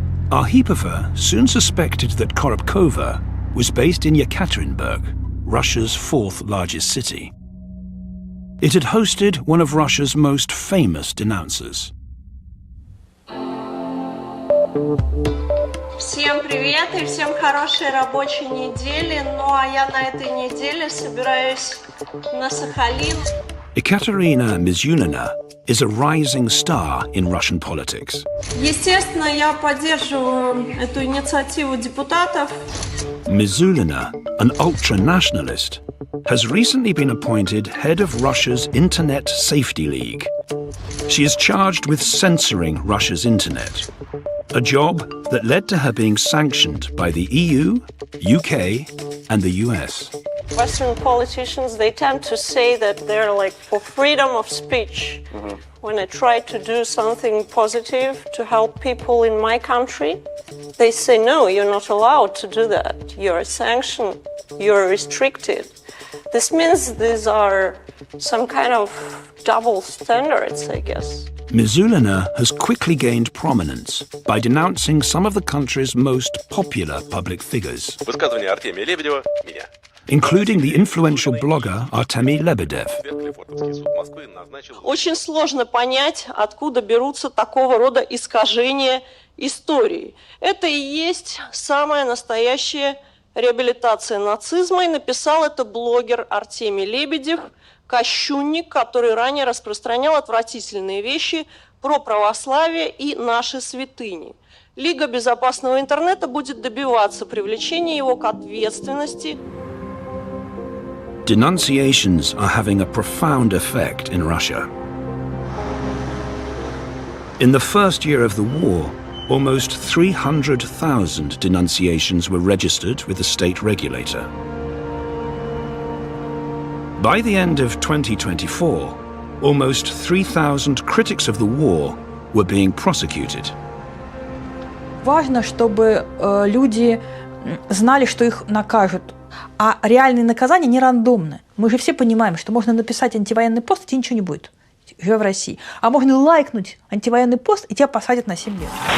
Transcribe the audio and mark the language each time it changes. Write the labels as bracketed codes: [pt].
[en] Arhipova soon suspected that Koropkova was based in Yekaterinburg, Russia's fourth largest city. It had hosted one of Russia's most famous denouncers. [ru] Всем привет и всем хорошей рабочей недели. Ну а я на этой неделе собираюсь на Сахалин. [en] Ekaterina Mizulina is a rising star in Russian politics. [ru] Естественно, я поддерживаю эту инициативу депутатов. [en] Mizulina, an ultra-nationalist, has recently been appointed head of Russia's Internet Safety League. She is charged with censoring Russia's internet, a job that led to her being sanctioned by the EU, UK, and the US. Western politicians, they tend to say that they're like for freedom of speech. When I try to do something positive to help people in my country, they say, no, you're not allowed to do that. You're sanctioned, you're restricted. This means these are some kind of double standards, I guess. Mizulina has quickly gained prominence by denouncing some of the country's most popular public figures, including the influential blogger Artemy Lebedev. [ru] Очень сложно понять, откуда берутся такого рода искажения истории. Это и есть самая настоящая реабилитация нацизма, и написал это блогер Артемий Лебедев, кощунник, который ранее распространял отвратительные вещи про православие и наши святыни. Лига безопасного интернета будет добиваться привлечения его к ответственности. [en] Denunciations are having a profound effect in Russia. In the first year of the war, almost 300,000 denunciations were registered with the state regulator. By the end of 2024, almost 3,000 critics of the war were being prosecuted. [ru] Важно, чтобы люди знали, что их накажут. А реальные наказания не рандомны. Мы же все понимаем, что можно написать антивоенный пост, и тебе ничего не будет, живя в России. А можно лайкнуть антивоенный пост, и тебя посадят на 7 лет.